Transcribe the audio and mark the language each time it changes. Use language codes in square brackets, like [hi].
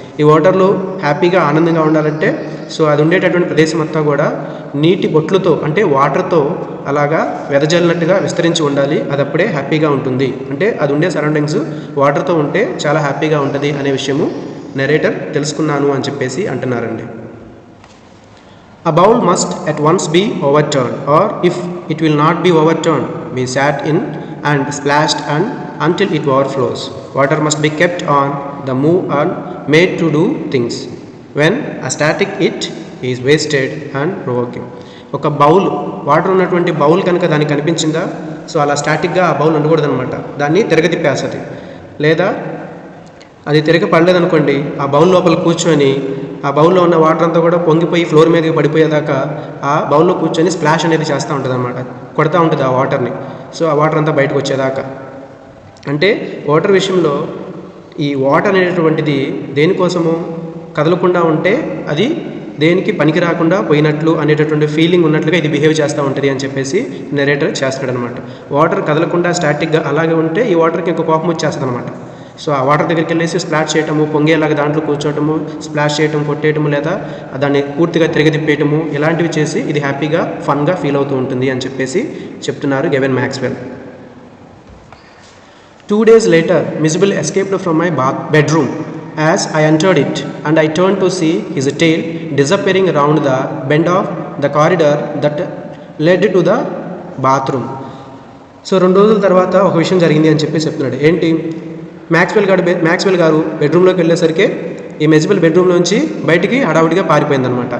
[te] ఈ వాటర్లో హ్యాపీగా ఆనందంగా ఉండాలంటే సో అది ఉండేటటువంటి ప్రదేశం అంతా కూడా నీటి బొట్లతో అంటే వాటర్తో అలాగా వెదజల్లినట్టుగా విస్తరించి ఉండాలి. అది అప్పుడే హ్యాపీగా ఉంటుంది. అంటే అది ఉండే సరౌండింగ్స్ వాటర్తో ఉంటే చాలా హ్యాపీగా ఉంటుంది అనే విషయము నెరేటర్ తెలుసుకున్నాను అని చెప్పేసి అంటున్నారండి. [en] A bowl must at once be overturned, or if it will not be overturned, be sat in and splashed until it overflows. Water must be kept on the move and made to do things. When a static it is wasted and provoking. [te] ఒక bowl, water ఉన్నటువంటి bowl కనుక దానికి కనిపించిందా, so అలా స్టాటిక్గా ఆ bowl ఉండకూడదు అనమాట. దాన్ని తిరగతిప్పేస్తుంది. లేదా అది తిరగపడలేదనుకోండి, ఆ బౌల్ లోపల కూర్చొని ఆ బౌల్లో ఉన్న వాటర్ అంతా కూడా పొంగిపోయి ఫ్లోర్ మీదకి పడిపోయేదాకా ఆ బౌల్లో కూర్చొని స్ప్లాష్ అనేది చేస్తూ ఉంటుంది అనమాట, కొడతా ఉంటుంది ఆ వాటర్ని. సో ఆ వాటర్ అంతా బయటకు వచ్చేదాకా. అంటే వాటర్ విషయంలో ఈ వాటర్ అనేటటువంటిది దేనికోసము కదలకుండా ఉంటే అది దేనికి పనికి రాకుండా పోయినట్లు అనేటటువంటి ఫీలింగ్ ఉన్నట్లుగా ఇది బిహేవ్ చేస్తూ ఉంటుంది అని చెప్పేసి నెరేటర్ చేస్తాడు అనమాట. వాటర్ కదలకుండా స్టాటిక్గా అలాగే ఉంటే ఈ వాటర్కి ఇంకో కోపం వచ్చేస్తుంది అనమాట. సో ఆ వాటర్ దగ్గరికి వెళ్ళేసి స్ప్లాష్ చేయటము, పొంగేలాగా దాంట్లో కూర్చోవటము, స్ప్లాష్ చేయటం, కొట్టేయటము, లేదా దాన్ని పూర్తిగా తిరగతిప్పేయటము, ఇలాంటివి చేసి ఇది హ్యాపీగా ఫన్గా ఫీల్ అవుతూ ఉంటుంది అని చెప్పేసి చెప్తున్నారు గెవెన్ Maxwell. [en] 2 days later, Mijibil escaped from my bedroom as I entered it, and I turned to see his tail disappearing around the bend of the corridor that led to the bathroom. [te] So 2 రోజుల తర్వాత ఒక విషయం జరిగింది అని చెప్పి చెప్తున్నాడు. ఏంటి, Maxwell గారు బెడ్రూమ్లోకి వెళ్ళేసరికి ఈ మిజిబిల్ బెడ్రూమ్లోంచి బయటికి హడావుడిగా పారిపోయిందనమాట.